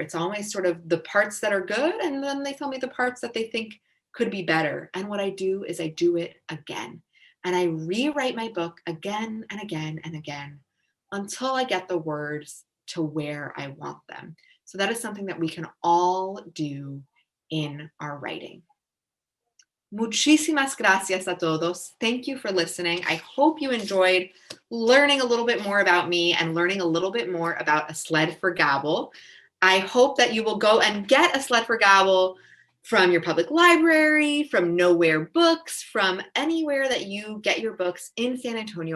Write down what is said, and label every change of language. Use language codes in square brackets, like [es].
[en] It's always sort of the parts that are good, and then they tell me the parts that they think could be better. And what I do is I do it again. And I rewrite my book again and again and again until I get the words to where I want them. So that is something that we can all do in our writing. [es] Muchísimas gracias a todos. [en] Thank you for listening. I hope you enjoyed learning a little bit more about me and learning a little bit more about A Sled for Gabo. I hope that you will go and get A Sled for Gabo from your public library, from Nowhere Books, from anywhere that you get your books in San Antonio.